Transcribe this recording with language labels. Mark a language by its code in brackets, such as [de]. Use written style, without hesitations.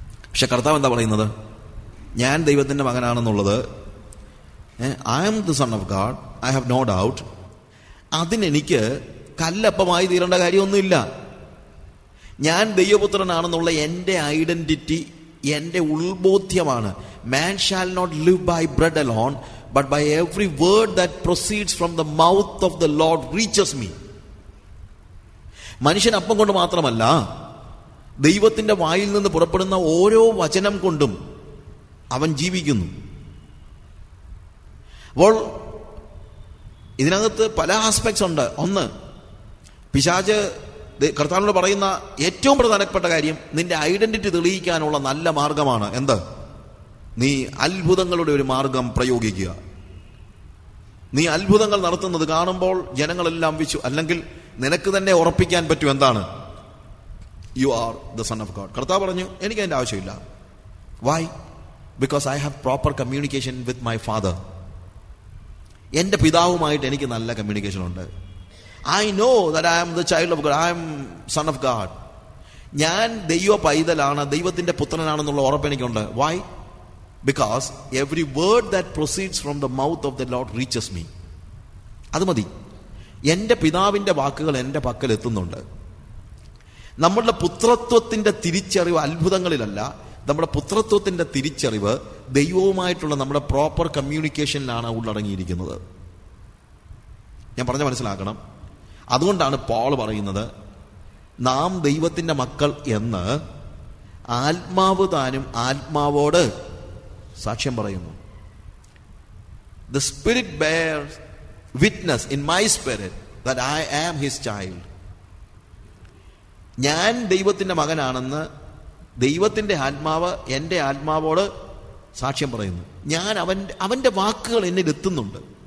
[ml] പക്ഷെ കർത്താവ് എന്താ പറയുന്നത്? ഞാൻ ദൈവത്തിന്റെ മകനാണെന്നുള്ളത്, [en] I am the son of God, I have no doubt. [ml] അതിനെനിക്ക് കല്ലപ്പമായി തീരേണ്ട കാര്യമൊന്നുമില്ല. ഞാൻ ദൈവപുത്രനാണെന്നുള്ള എൻ്റെ ഐഡന്റിറ്റി, എൻ്റെ ഉൾബോധ്യമാണ്. [en] Man shall not live by bread alone but by every word that proceeds from the mouth of the Lord reaches me. [ml] മനുഷ്യൻ അപ്പം കൊണ്ട് മാത്രമല്ല, ദൈവത്തിന്റെ വായിൽ നിന്ന് പുറപ്പെടുന്ന ഓരോ വചനം കൊണ്ടും അവൻ ജീവിക്കുന്നു. അപ്പോൾ ഇതിനകത്ത് പല ആസ്പെക്ട്സ് ഉണ്ട്. ഒന്ന്, പിശാച് കർത്താവിനോട് പറയുന്ന ഏറ്റവും പ്രധാനപ്പെട്ട കാര്യം നിന്റെ ഐഡന്റിറ്റി തെളിയിക്കാനുള്ള നല്ല മാർഗമാണ്. എന്ത്? നീ അത്ഭുതങ്ങളുടെ ഒരു മാർഗം പ്രയോഗിക്കുക. നീ അത്ഭുതങ്ങൾ നടത്തുന്നത് കാണുമ്പോൾ ജനങ്ങളെല്ലാം അല്ലെങ്കിൽ നിനക്ക് തന്നെ ഉറപ്പിക്കാൻ പറ്റും എന്താണ്? [en] You are the son of God. [ml] കർത്താവ് പറഞ്ഞു, എനിക്ക് അതിന്റെ ആവശ്യമില്ല. Y? [en] Because I have proper communication with my father. [ml] എന്റെ പിതാവുമായിട്ട് എനിക്ക് നല്ല കമ്മ്യൂണിക്കേഷൻ ഉണ്ട്. [en] I know that I am the child of God, I am son of God. [ml] ഞാൻ ദൈവ പൈതലാണ്, ദൈവത്തിന്റെ പുത്രനാണെന്നുള്ള ഉറപ്പ് എനിക്കുണ്ട്. [en] Why? Because every word that proceeds from the mouth of the Lord reaches me. [ml] അത് മതി. എൻ്റെ പിതാവിൻ്റെ വാക്കുകൾ എൻ്റെ പക്കൽ എത്തുന്നുണ്ട്. നമ്മളുടെ പുത്രത്വത്തിന്റെ തിരിച്ചറിവ് അത്ഭുതങ്ങളിലല്ല. നമ്മുടെ പുത്രത്വത്തിന്റെ തിരിച്ചറിവ് ദൈവവുമായിട്ടുള്ള നമ്മുടെ പ്രോപ്പർ കമ്മ്യൂണിക്കേഷനിലാണ് ഉള്ളടങ്ങിയിരിക്കുന്നത്. ഞാൻ പറഞ്ഞ മനസ്സിലാക്കണം. അതുകൊണ്ടാണ് പോൾ പറയുന്നത്, നാം ദൈവത്തിന്റെ മക്കൾ എന്ന് ആത്മാവ് താനും ആത്മാവോട് സാക്ഷ്യം പറയുന്നു. [en] The Spirit bears witness in my spirit that I am his child. [ml] ഞാൻ ദൈവത്തിന്റെ മകനാണെന്ന് ദൈവത്തിന്റെ ആത്മാവ് എൻ്റെ ആത്മാവോട് സാക്ഷ്യം പറയുന്നു. ഞാൻ അവന്റെ വാക്കുകൾ എന്നിൽ എത്തുന്നുണ്ട്.